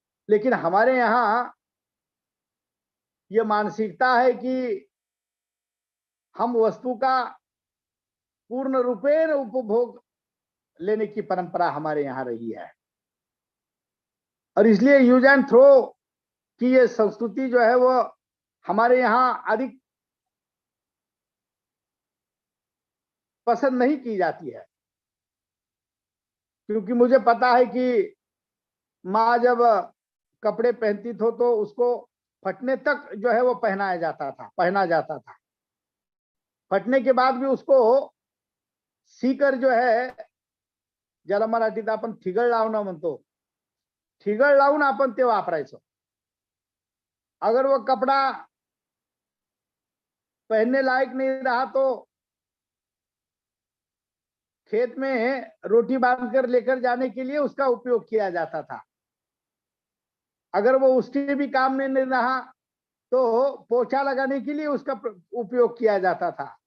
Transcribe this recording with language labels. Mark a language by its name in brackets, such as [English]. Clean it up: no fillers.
[Hindi] लेकिन हमारे यहाँ ये मानसिकता है कि हम वस्तु का पूर्ण रूपेण उपभोग लेने की परंपरा हमारे यहाँ रही है और इसलिए यूज एंड थ्रो की ये संस्कृति जो है वो हमारे यहाँ अधिक पसंद नहीं की जाती है। क्योंकि मुझे पता है कि माँ जब कपड़े पहनती थी तो उसको फटने तक जो है वो पहना जाता था। फटने के बाद भी उसको सीकर जो है, [Marathi] ज्याला मराठीत आपण ठिगळ लावणं म्हणतो, ठिगळ लावून आपण ते वापरायचो [Hindi] अगर वो कपड़ा पहनने लायक नहीं रहा तो खेत में रोटी बांधकर लेकर जाने के लिए उसका उपयोग किया जाता था। अगर वो उसके भी काम में नहीं रहा तो पोछा लगाने के लिए उसका उपयोग किया जाता था।